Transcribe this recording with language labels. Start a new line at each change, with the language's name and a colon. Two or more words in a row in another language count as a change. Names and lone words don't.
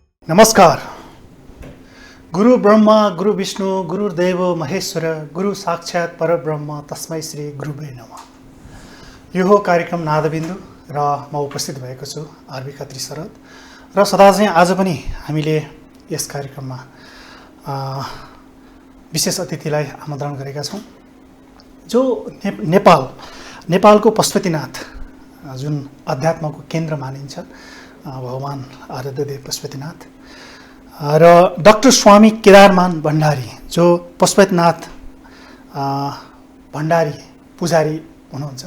Nepali: नमस्कार।
Sanskrit: गुरु ब्रह्मा गुरु विष्णु गुरुदेव महेश्वर गुरु साक्षात् परब्रह्म तस्मै श्री गुरुवे नमः।
Nepali: यो हो कार्यक्रम नादबिन्दु र म उपस्थित भएको छु आरबी खत्री शरद र सदा चाहिँ आज पनि हामीले यस कार्यक्रममा विशेष अतिथिलाई आमन्त्रण गरेका छौँ जो नेपालको पशुपतिनाथ जुन अध्यात्मको केन्द्र मानिन्छ भगवान आराध्यदेव पशुपतिनाथ र डाक्टर स्वामी केदारमान भण्डारी जो पशुपतिनाथ भण्डारी पुजारी हुनुहुन्छ।